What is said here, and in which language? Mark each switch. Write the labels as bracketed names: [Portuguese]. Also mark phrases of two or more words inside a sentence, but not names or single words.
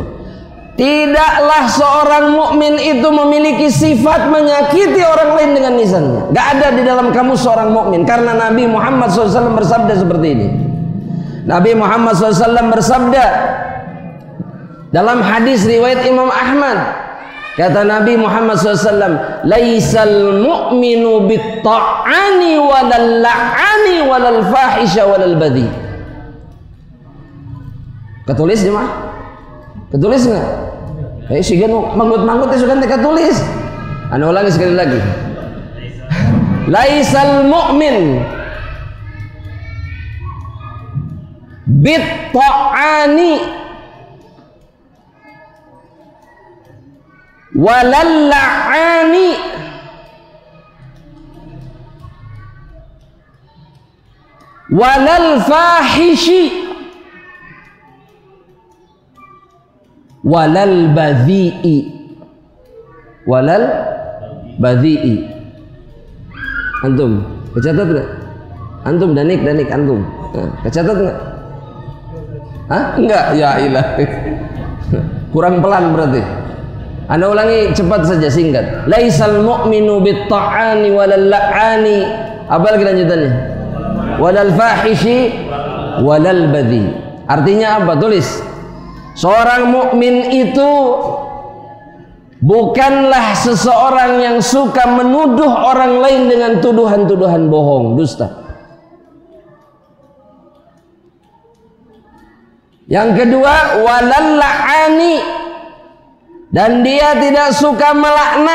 [Indonesian] Tidaklah seorang mukmin itu memiliki sifat menyakiti orang lain dengan lisannya. Gak ada di dalam kamu seorang mukmin, karena Nabi Muhammad SAW bersabda seperti ini. Nabi Muhammad SAW bersabda dalam hadis riwayat Imam Ahmad, kata Nabi Muhammad SAW, [Arabic] ليس المؤمن بالطعان ولا اللعان ولا الفاحش ولا البذيء. [Indonesian] Ketulis jemaah? Ketulis nggak? Sih kan manggut-manggut itu kan tulis. Anda ulangi sekali lagi. [Arabic] ليس المؤمن بالطعان ولا اللعان ولا الفاحش ولا البذيء. ولا البذيء. [Indonesian] Antum kecatat nggak? Antum danik antum kecatat nggak? Hah? Enggak, [Arabic] يا إله. [Indonesian] Kurang pelan berarti. Anda ulangi cepat saja, singkat. [Arabic] ليس المؤمن بالطعان ولا اللعان. [Indonesian] Apa lagi lanjutannya? [Arabic] ولا الفاحش ولا البذيء. [Indonesian] Artinya apa? Tulis. Seorang mukmin itu bukanlah seseorang yang suka menuduh orang lain dengan tuduhan-tuduhan bohong, dusta. Yang kedua, [Arabic] ولا اللعان, [Indonesian] dan dia tidak suka melaknat.